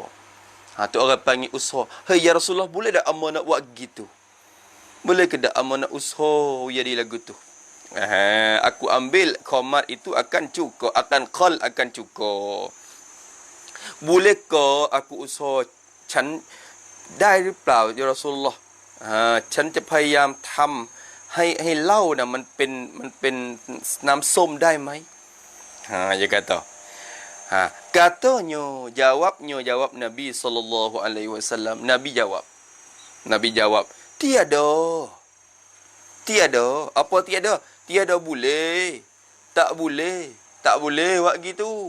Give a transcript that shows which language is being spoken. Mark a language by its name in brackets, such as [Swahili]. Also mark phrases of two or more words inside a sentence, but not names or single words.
[Malay] Tu orang panggil usaha. Hei [Arabic] يا رسول الله, [Malay] boleh tak amba nak buat gitu? Boleh ke tak amba nak usaha jadi lagu tu? Aku ambil khamar itu akan cukur, akan khal akan cukur. Boleh ke aku usaha [Thai] ฉันได้หรือเปล่า [Arabic] يا رسول الله? [Thai] ฉันจะพยายามทำให้เหล้านะมันเป็นน้ำส้มได้ไหม? [Malay] Dia kata. Katanya, jawab Nabi [Arabic] صلى الله عليه وسلم. [Malay] Nabi jawab, tiada. Apa tiada? Tiada boleh. Tak boleh buat gitu.